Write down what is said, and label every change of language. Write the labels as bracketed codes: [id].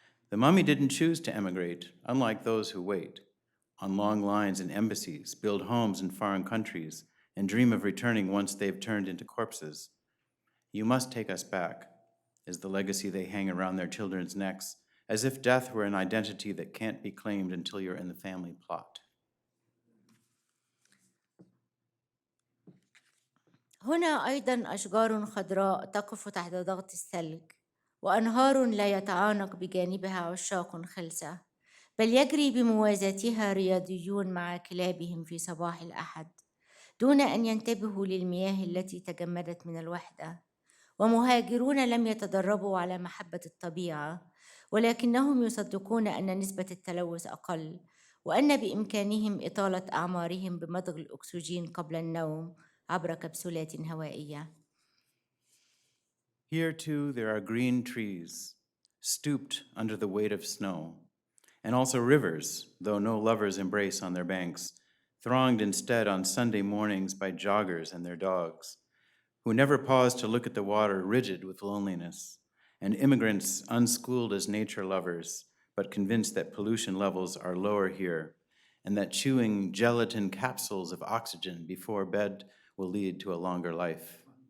[en] The mummy didn't choose to emigrate, unlike those who wait on long lines in embassies, build homes in foreign countries, and dream of returning once they've turned into corpses. You must take us back, is the legacy they hang around their children's necks, as if death were an identity that can't be claimed until you're in the family plot. [ar] هنا أيضاً أشجار خضراء تقف تحت ضغط الثلج، وأنهار لا يتعانق بجانبها عشاق خلسة، بل يجري بموازاتها رياضيون مع كلابهم في صباح الأحد، دون أن ينتبهوا للمياه التي تجمدت من الوحدة. ومهاجرون لم يتدربوا على محبة الطبيعة، ولكنهم يصدقون أن نسبة التلوث أقل، وأن بإمكانهم إطالة أعمارهم بمضغ الأكسجين قبل النوم عبر كبسولات هوائية. [en] Here too there are green trees, stooped under the weight of snow, and also rivers, though no lovers embrace on their banks, thronged instead on Sunday mornings by joggers and their dogs, who never pause to look at the water rigid with loneliness, and immigrants unschooled as nature lovers, but convinced that pollution levels are lower here, and that chewing gelatin capsules of oxygen before bed will lead to a longer life.